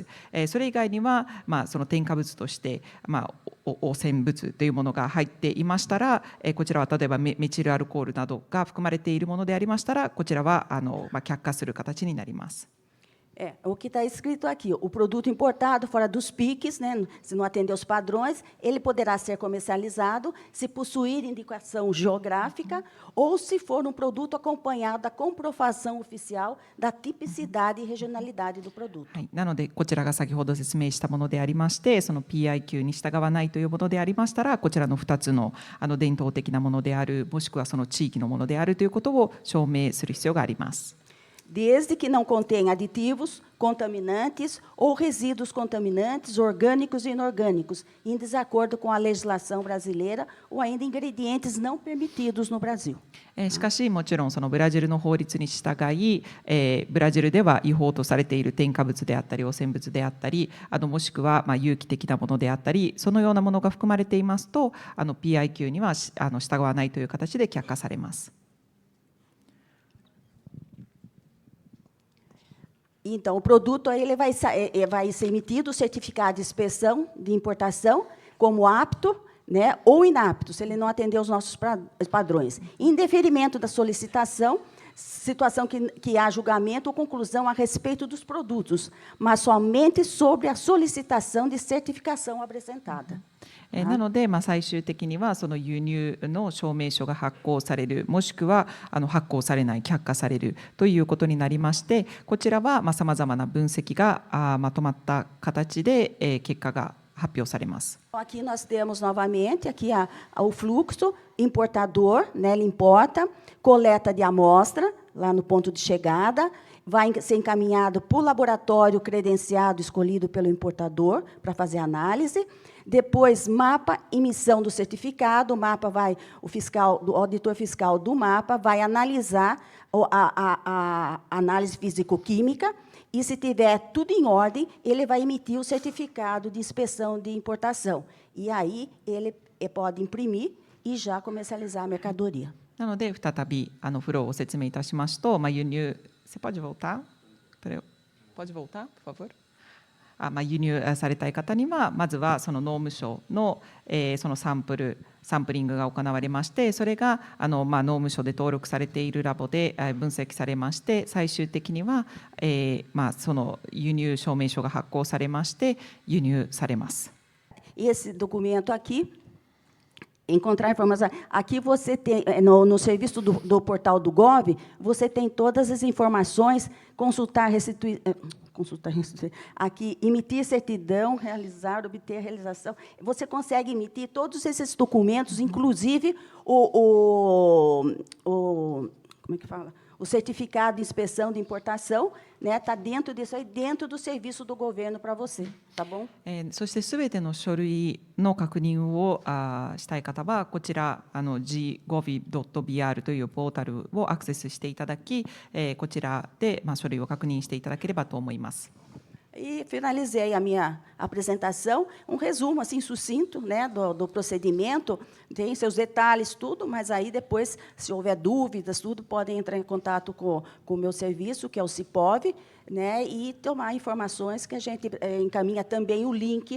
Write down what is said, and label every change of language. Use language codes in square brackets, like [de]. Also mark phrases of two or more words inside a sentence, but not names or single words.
[ja] それ以外には、その添加物として、汚染物というものが入っていましたら、こちらは例えばメチルアルコールなどが含まれているものでありましたら、こちらは却下する形になります。 [pt] O que está escrito aqui, o produto importado fora dos PICs, né, se não atender aos padrões, ele poderá ser comercializado se possuir indicação geográfica ou se for um produto acompanhado da comprovação oficial da tipicidade e regionalidade do produto. [ja] はい、なのでこちらが先ほど説明したものでありまして、その PIQ に従わないというものでありましたら、こちらの2つの伝統的なものである、もしくはその地域のものであるということを証明する必要があります。 [pt] Desde que não contenha aditivos, contaminantes ou resíduos contaminantes orgânicos e inorgânicos, em desacordo com a legislação brasileira ou ainda ingredientes não permitidos no Brasil. [ja] しかしもちろんそのブラジルの法律に従い、ブラジルでは違法とされている添加物であったり汚染物であったり、もしくは有機的なものであったり、そのようなものが含まれていますと、PIQ には従わないという形で却下されます。 [pt] Então, o produto ele vai ser emitido o certificado de inspeção de importação como apto, né, ou inapto, se ele não atender aos nossos padrões. Em deferimento da solicitação, situação que há julgamento ou conclusão a respeito dos produtos, mas somente sobre a solicitação de certificação apresentada. [ja] なので、最終的にはその輸入の証明書が発行される、もしくは発行されない、却下されるということになりまして、こちらはさまざまな分析がまとまった形で結果が発表されます。 [pt] Aqui nós temos novamente aqui o fluxo importador, né, ele importa, coleta de amostra lá no ponto de chegada, vai ser encaminhado para o laboratório credenciado escolhido pelo importador para fazer análise. Depois, MAPA, emissão do certificado. O MAPA o auditor fiscal do MAPA vai analisar a análise físico-química e, se tiver tudo em ordem, ele vai emitir o certificado de inspeção de importação. E aí ele pode imprimir e já comercializar a mercadoria. なので再びフローを説明いたしますと、輸入 Você pode voltar? Pode voltar, por favor? [ja] 輸入されたい方にはまずはその農務省の、そのサンプリングが行われまして、それが農務省で登録されているラボで分析されまして、最終的には、その輸入証明書が発行されまして輸入されます。 [pt] Esse documento aqui, encontrar informação. Aqui você tem, no serviço do portal do Gov, você tem todas as informações, consultar, aqui, emitir certidão, realizar, obter realização. Você consegue emitir todos esses documentos, inclusive como é que fala? O certificado de inspeção de importação, né, está dentro disso aí, dentro do serviço do governo para você, tá bom? [ja] そしてすべての書類の確認をしたい方はこちらggovi.br というポータルをアクセスしていただき、こちらで書類を確認していただければと思います。 [pt] E finalizei a minha apresentação, resumo assim sucinto, né, do procedimento, tem seus detalhes, tudo, mas aí depois, se houver dúvidas, tudo, podem entrar em contato com o meu serviço, que é o Cipov, né, e tomar informações que a gente encaminha também o link.